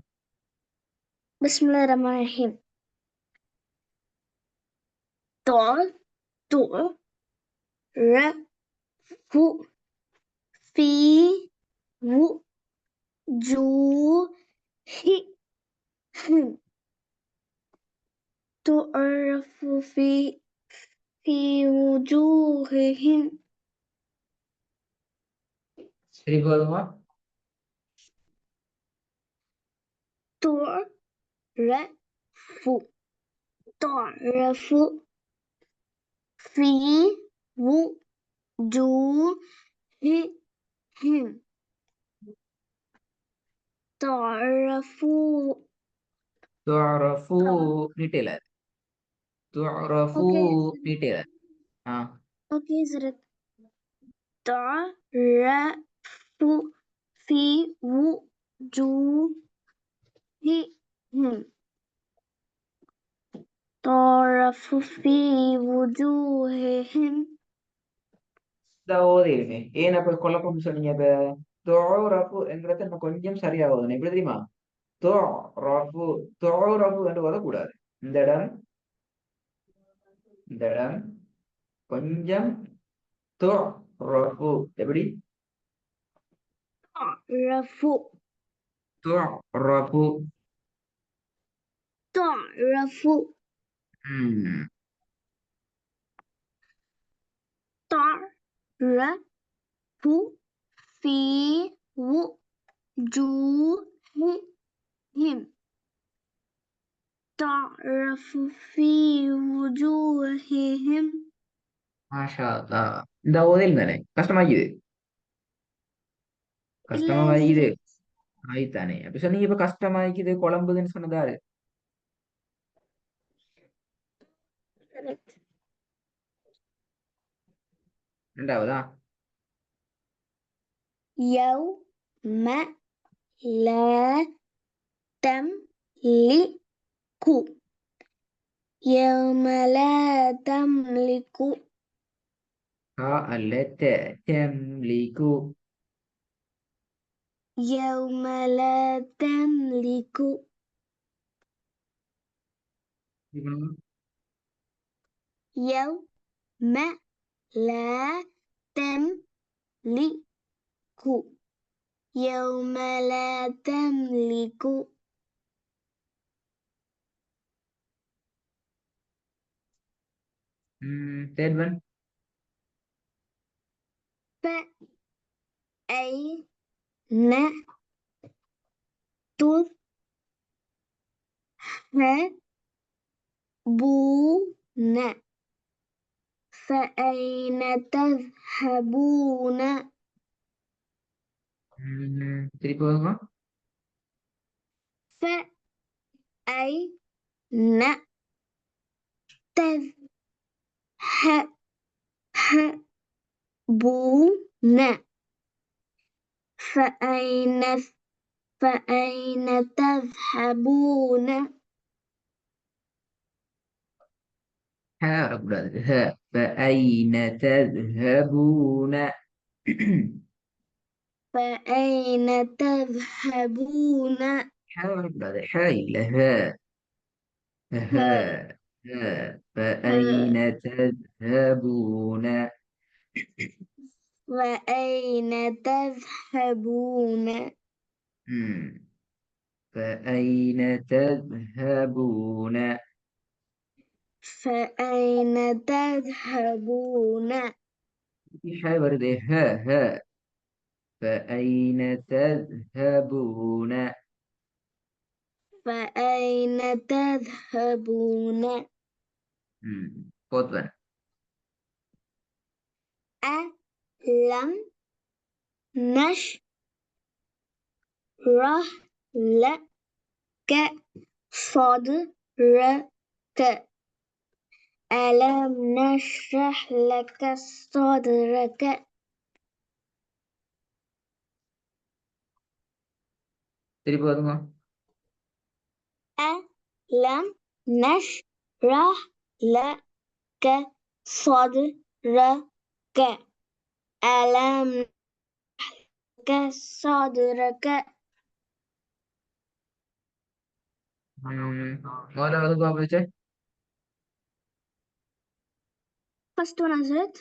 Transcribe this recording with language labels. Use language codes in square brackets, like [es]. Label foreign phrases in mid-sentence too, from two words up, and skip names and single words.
[ar] بسم الله الرحمن الرحيم. تعرف في وجوههم. تعرف في وجوههم. [ta] சரி, போதுமா? [ar] تعرف في وجوههم. تعرفوا. [ta] துஅரஃபு நீட்டல. துஅரஃபு ஓகே நீட்டல. ஓகே சரத். [ar] تعرف في وجوههم. تعرف في وجوههم. [ta] ஓதிருக்கேன். ஏன் அப்ப குழப்பம் சொன்னீங்க? இப்ப துஅரஃபு என்கிறது நம்ம கொஞ்சம் சரியா ஓதணும். எப்படி தெரியுமா? துஅரஃபு துஅரஃபு என்று ஓதக்கூடாது. இந்த இடம் இந்த இடம் கொஞ்சம் துஅரஃபு. எப்படி? تعرف துஅரஃபு. تعرف ம். تعرف في وجوههم. تعرف في وجوههم. [ar] ما شاء الله. [ta] இந்த ஓதையில் தானே கஷ்டமாக்குது. இல்ல கஷ்டமா வாய்க்குது. ஹசரத். ஆயித்தானே அப்படி சொன்னீங்க. இப்ப கஷ்டமாய்க்குது குழம்புதுன்னு சொன்னதாரு? ரெண்டாவதா? [ar] يوم لا تملك. يوم لا تملك. قالت تملك. يوم لا تملك. يوم لا تملك. يوم لا تملك. [en] third one. [ar] فأين تذهبون. فأين تذهبون. [ta] திருப்பி போதுமா? [ar] فأين تذهبون. فأين تذهبون. [ta] கூடாது. [ar] فأين تذهبون. فأين تذهبون. [ta] கூடாது. இல்ல. [ar] ها. فأين تذهبون؟ وأين تذهبون؟ مم. فأين تذهبون؟ فأين تذهبون؟ في حاجة برضه ها ها. فأين تذهبون؟ فأين تذهبون؟ [en] fourth one. [ar] ألم نشرح لك صدرك؟ ألم نشرح لك صدرك؟ [ta] திருப்பி வருங்க. [ar] ألم نشرح لك صدرك؟ ألم لك صدرك؟ [ta] முதலாவது பாப்பா. [en] First one is it?